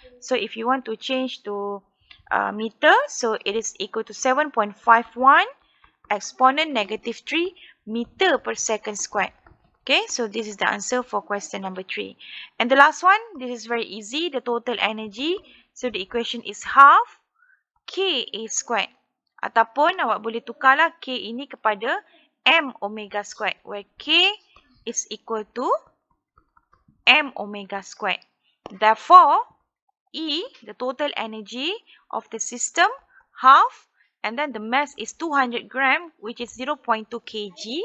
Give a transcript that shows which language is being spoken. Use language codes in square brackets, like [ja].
[en] So if you want to change to meter, so it is equal to 7.51 exponent negative 3 meter per second squared. Okay, so this is the answer for question number 3. And the last one, this is very easy, the total energy. So the equation is half Ka squared. [ms] Ataupun awak boleh tukarlah K ini kepada [en] m omega squared, where K is equal to m omega squared. Therefore, E, the total energy of the system, half, and then the mass is 200 gram, which is 0.2 kg.